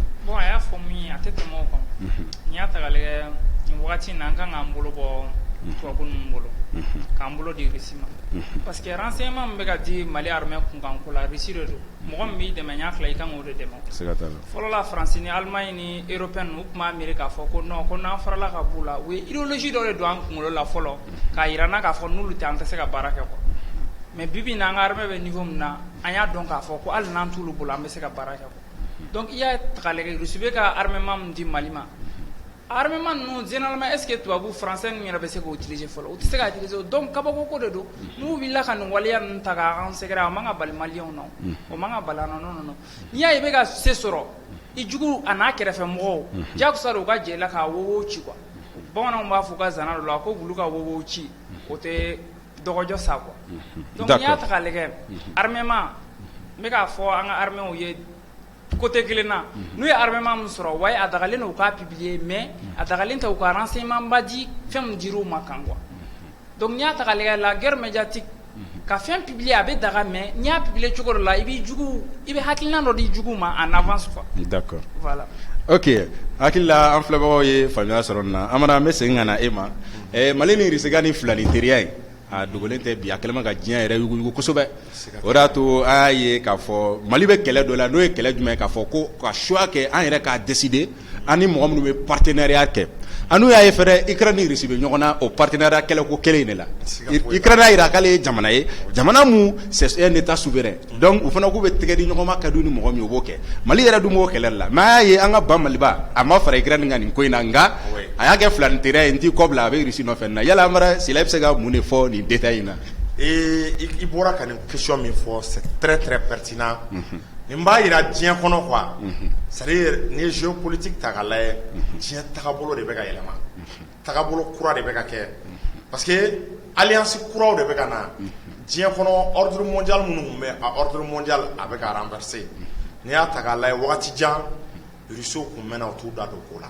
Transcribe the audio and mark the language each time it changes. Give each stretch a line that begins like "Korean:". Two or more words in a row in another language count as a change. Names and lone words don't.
Bambara: Bon a y'a fɔ min ye a tɛ tɛmɛ o kan n'i y'a ta k'a lajɛ nin wagati in na an kan k'an bolo bɔ tubabu ninnu bolo k'an bolo di Russie ma
French: parce que
Bambara: renseignement min bɛ ka di Mali armée kunkanko la Russie de don mɔgɔ min b'i dɛmɛ n y'a fila i kan k'o de dɛmɛ fɔlɔ la France ni Allemagne ni européenne u tun b'a miiri k'a fɔ ko non ko n'an farala ka b'u la u ye idéologie dɔ de don an kunkolo la fɔlɔ k'a yira n na k'a fɔ n'olu tɛ an tɛ se ka baara kɛ
French: quoi mais
Bambara: bibi in na an ka armée bɛ niveau min na an y'a dɔn k'a fɔ ko hali n'an t'olu bolo an bɛ se ka baara kɛ
French: quoi donc
Bambara: i y'a ta k'a lajɛ Russie bɛ ka armement min di Mali ma armement ninnu
French: généralement est ce que
Bambara: tubabu français ninnu yɛrɛ bɛ se k'o utiliser fɔlɔ u tɛ se k'a utiliser donc kabako ko de don n'u wulila ka nin waleya ninnu ta k'an sɛgɛrɛ a man ka bali maliyɛnw na o man ka bali an na non n'i y'a ye i bɛ ka se sɔrɔ i jugu a n'a kɛrɛfɛ mɔgɔw jagosa de u ka jɛ i la k'a wowo ci quoi bamananw b'a fɔ ka zana dɔ la ko wulu ka wowo ci o tɛ dɔgɔjɔ sa
French: quoi donc
Bambara: n'i y'a ta k'a lajɛ armement n bɛ k'a fɔ an ka armɛw ye côté kelen na n'u ye armement min sɔrɔ wayi a dagalen don u k'a
French: publier mais
Bambara: a dagalen tɛ u ka renseignement ba di fɛn min dir'u ma kan
French: quoi donc
Bambara: n'i y'a ta k'a lajɛ
French: la guerre médiatique
Bambara: ka fɛn publier a bɛ daga mais n'i y'a publier cogo dɔ la i bɛ hakilina dɔ di juguw ma
French: en avance quoi.
Bambara: D'accord. Voilà. Ok hakili la an filɛbagaw ye faamuya sɔrɔ nin na Amara an bɛ segin ka na e ma Mali ni Russie ka nin filani teriya in a dogolen tɛ bi a kɛlen ka diɲɛ yɛrɛ yuguyugu kosɛbɛ o de y'a to an y'a ye k'a fɔ Mali bɛ kɛlɛ dɔ la n'o ye kɛlɛ jumɛn ye k'a fɔ ko ka choix kɛ an yɛrɛ k'a décider an ni mɔgɔ minnu bɛ partenariat kɛ an n'u y'a ye fɛnɛ Ukraine ni Russie bɛ ɲɔgɔn na o partenariat kɛlɛko kelen in de la Ukraine y'a jira k'ale ye jamana ye jamana mun
French: c'est un état souverain donc
Bambara: u fana k'u bɛ tɛgɛ di ɲɔgɔn ma ka di ni mɔgɔ min o b'o kɛ Mali yɛrɛ dun b'o kɛlɛ de la mais an y'a ye an ka ban Maliba a ma fara Ukraine kan nin ko in na nka a y'a kɛ filanitɛrɛ n t'i kɔ bila a bɛ Russie nɔfɛ na yala Amara Sila bɛ se ka mun de fɔ nin détail in na. I bɔra ka nin question min fɔ
French: c'est très très pertinent.
Bambara: Nin b'a yira diɲɛ kɔnɔ quoi. C'est-à-dire ni ye géopolitique ta k'a lajɛ diɲɛ tagabolo de bɛ ka yɛlɛma. Tagabolo kura de bɛ ka kɛ
French: parce que alliance
Bambara: kuraw de bɛ ka na. Diɲɛ kɔnɔ
French: ordre mondial
Bambara: minnu tun bɛ a
French: ordre mondial
Bambara: a bɛ ka renverser. N'i y'a ta k'a lajɛ wagati jan Russie kun mɛnna u t'u da don ko la.